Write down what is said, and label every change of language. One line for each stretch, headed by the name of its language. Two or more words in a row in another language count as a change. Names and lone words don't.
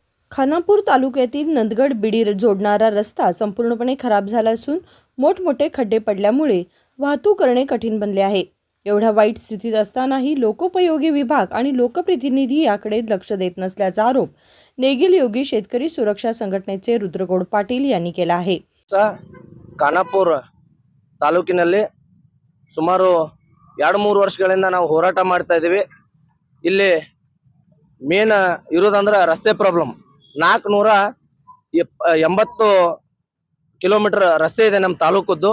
Marathi: खानापूर तालुक्यातील नंदगड बिडीर जोडणारा रस्ता संपूर्णपणे खराब झाला असून मोठमोठे खड्डे पडल्यामुळे वाहतूक करणे कठीण बनले आहे। एवढ्या वाईट स्थितीत असतानाही लोकोपयोगी विभाग आणि लोकप्रतिनिधी याकडे लक्ष देत नसल्याचा आरोप नेगिल योगी शेतकरी सुरक्षा संघटनेचे रुद्रगौड पाटील यांनी केला आहे।
Kannada: ಖಾನಾಪುರ ತಾಲೂಕಿನಲ್ಲಿ ಸುಮಾರು 2-3 ವರ್ಷಗಳಿಂದ ನಾವು ಹೋರಾಟ ಮಾಡ್ತಾ ಇದ್ದೀವಿ। ಇಲ್ಲಿ ಮೇನ್ ಇರೋದಂದ್ರೆ ರಸ್ತೆ ಪ್ರಾಬ್ಲಮ್। 480 ಕಿಲೋಮೀಟರ್ ರಸ್ತೆ ಇದೆ ನಮ್ಮ ತಾಲೂಕದ್ದು।